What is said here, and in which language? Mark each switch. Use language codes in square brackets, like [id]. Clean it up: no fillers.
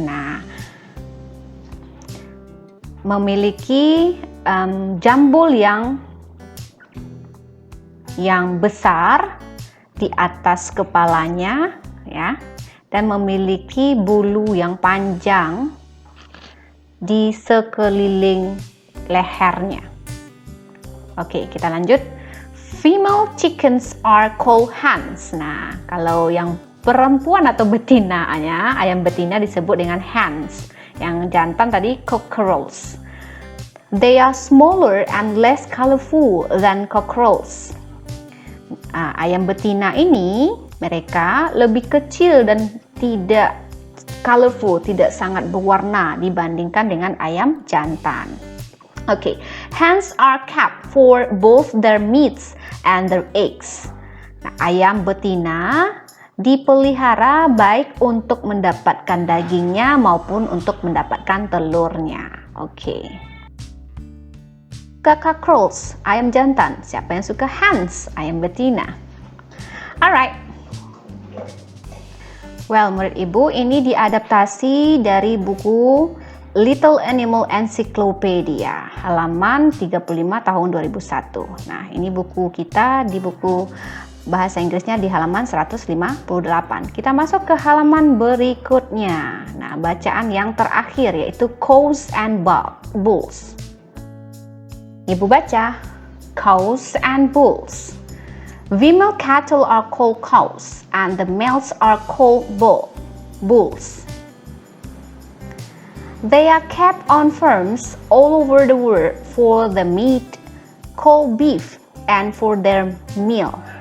[id] Nah, memiliki jambul yang besar di atas kepalanya ya, dan memiliki bulu yang panjang di sekeliling lehernya. Kita lanjut. [en] Female chickens are called hens. [id] Nah, kalau yang perempuan atau betinanya, ayam betina disebut dengan hens. Yang jantan tadi cockerels. [en] They are smaller and less colorful than cockerels. [id] Ayam betina ini mereka lebih kecil dan tidak colorful, tidak sangat berwarna dibandingkan dengan ayam jantan. [en] Hens are kept for both their meats and their eggs. [id] Nah, ayam betina dipelihara baik untuk mendapatkan dagingnya maupun untuk mendapatkan telurnya. Cockerels, ayam jantan. Siapa yang suka hens, ayam betina? Alright. Well, murid ibu, ini diadaptasi dari buku Little Animal Encyclopedia, halaman 35 tahun 2001. Nah, ini buku kita di buku bahasa Inggrisnya di halaman 158. Kita masuk ke halaman berikutnya. Nah, bacaan yang terakhir yaitu cows and bulls. Ibu baca, cows and bulls. [en] Female cattle are called cows and the males are called bulls. They are kept on farms all over the world for the meat called beef and for their meal.